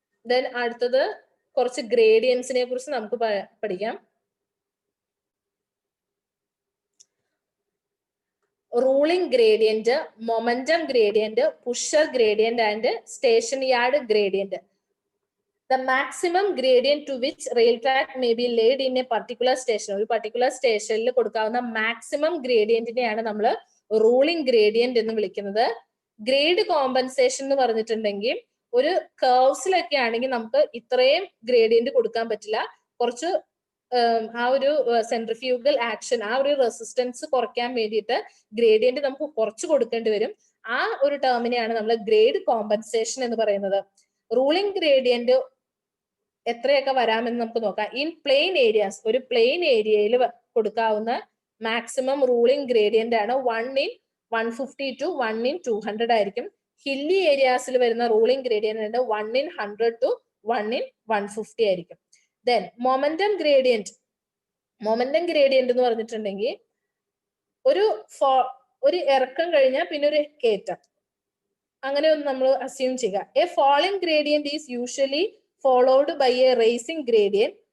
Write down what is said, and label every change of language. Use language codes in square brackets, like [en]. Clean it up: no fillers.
[ml] Then അടുത്തത് കുറച്ച് ഗ്രേഡിയൻസിനെ കുറിച്ച് നമുക്ക് പഠിക്കാം. [en] Ruling gradient, momentum gradient, pusher gradient and station yard gradient. The maximum gradient to which rail track may be laid in a particular station, [ml] ഒരു particular സ്റ്റേഷനിൽ കൊടുക്കാവുന്ന maximum ഗ്രേഡിയന്റിനെയാണ് നമ്മൾ റൂളിംഗ് ഗ്രേഡിയന്റ് എന്ന് വിളിക്കുന്നത്. ഗ്രേഡ് കോമ്പൻസേഷൻ എന്ന് പറഞ്ഞിട്ടുണ്ടെങ്കിൽ ഒരു കർവ്സിലൊക്കെ ആണെങ്കിൽ നമുക്ക് ഇത്രയും ഗ്രേഡിയന്റ് കൊടുക്കാൻ പറ്റില്ല, കുറച്ച് ആ ഒരു സെൻട്രിഫ്യൂഗൽ ആക്ഷൻ, ആ ഒരു റെസിസ്റ്റൻസ് കുറയ്ക്കാൻ വേണ്ടിയിട്ട് ഗ്രേഡിയന്റ് നമുക്ക് കുറച്ച് കൊടുക്കേണ്ടി വരും. ആ ഒരു ടേമിനെയാണ് നമ്മൾ ഗ്രേഡ് കോമ്പൻസേഷൻ എന്ന് പറയുന്നത്. റൂളിംഗ് ഗ്രേഡിയന്റ് എത്രയൊക്കെ വരാമെന്ന് നമുക്ക് നോക്കാം. ഇൻ പ്ലെയിൻ ഏരിയാസ്, ഒരു പ്ലെയിൻ ഏരിയയിൽ കൊടുക്കാവുന്ന മാക്സിമം റൂളിംഗ് ഗ്രേഡിയന്റ് ആണ് 1 in 150 to 1 in 200 ആയിരിക്കും. ഹില്ലി ഏരിയാസിൽ വരുന്ന ruling gradient 1 in 100 to 1 in 150 ആയിരിക്കും. Then momentum gradient. Momentum gradient എന്ന് പറഞ്ഞിട്ടുണ്ടെങ്കിൽ ഒരു ഇറക്കം കഴിഞ്ഞാൽ പിന്നെ ഒരു കയറ്റം, അങ്ങനെ ഒന്ന് നമ്മൾ അസ്യൂം ചെയ്യുക. [en] A falling gradient is usually followed by a rising gradient.